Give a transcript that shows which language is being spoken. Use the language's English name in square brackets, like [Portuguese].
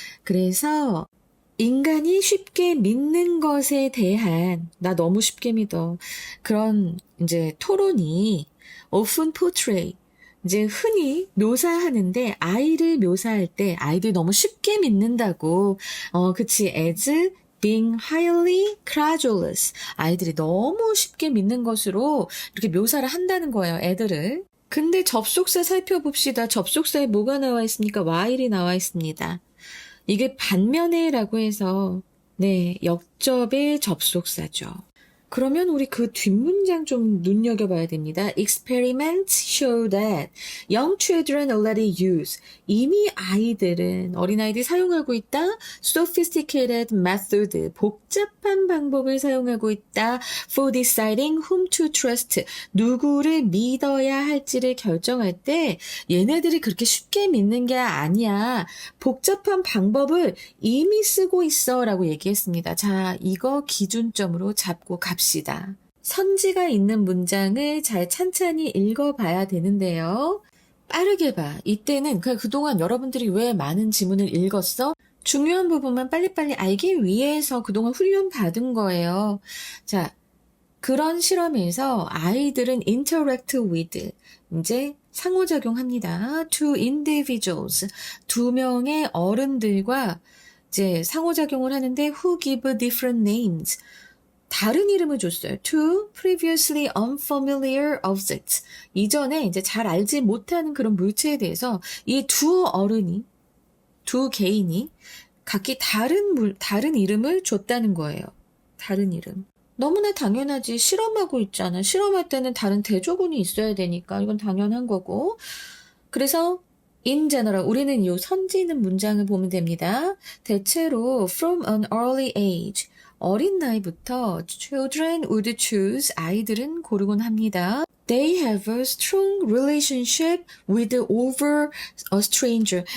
[Korean] 그래서 인간이 쉽게 믿는 것에 대한 나 너무 쉽게 믿어 그런 이제 토론이 [English] often portray [Korean] 이제 흔히 묘사하는데 아이를 묘사할 때 아이들 너무 쉽게 믿는다고 그치 [English] as being highly credulous [Korean] 아이들이 너무 쉽게 믿는 것으로 이렇게 묘사를 한다는 거예요. 애들을. 근데 접속사 살펴봅시다. 접속사에 뭐가 나와 있습니까? while이 나와 있습니다. 이게 반면에라고 해서 역접의 접속사죠. 그러면 우리 그 뒷문장 좀 눈여겨봐야 됩니다. [English] Experiments show that young children already use. [Korean] 이미 아이들은, 어린아이들이 사용하고 있다. [English] Sophisticated method. [Korean] 복잡한 방법을 사용하고 있다. [English] For deciding whom to trust. [Korean] 누구를 믿어야 할지를 결정할 때 얘네들이 그렇게 쉽게 믿는 게 아니야. 복잡한 방법을 이미 쓰고 있어 라고 얘기했습니다. 자, 이거 기준점으로 잡고 갑시다. 선지가 있는 문장을 잘 찬찬히 읽어봐야 되는데요. 빠르게 봐. 이때는 그동안 여러분들이 왜 많은 지문을 읽었어? 중요한 부분만 빨리빨리 알기 위해서 그동안 훈련 받은 거예요. 자, 그런 실험에서 아이들은 [English] interact with, [Korean] 이제 상호작용합니다. [English] Two individuals, [Korean] 두 명의 어른들과 이제 상호작용을 하는데 [English] who give different names. [Korean] 다른 이름을 줬어요. [English] To previously unfamiliar objects. [Korean] 이전에 이제 잘 알지 못하는 그런 물체에 대해서 이 두 어른이, 두 개인이 각기 다른 이름을 줬다는 거예요. 다른 이름. 너무나 당연하지. 실험하고 있잖아. 실험할 때는 다른 대조군이 있어야 되니까 이건 당연한 거고. 그래서 [English] in general, [Korean] 우리는 이 선지 있는 문장을 보면 됩니다. 대체로 [English] from an early age. [Korean] 어린 나이부터 [English] children would choose, [Korean] 아이들은 고르곤 합니다. [English] They have a strong relationship with over a stranger.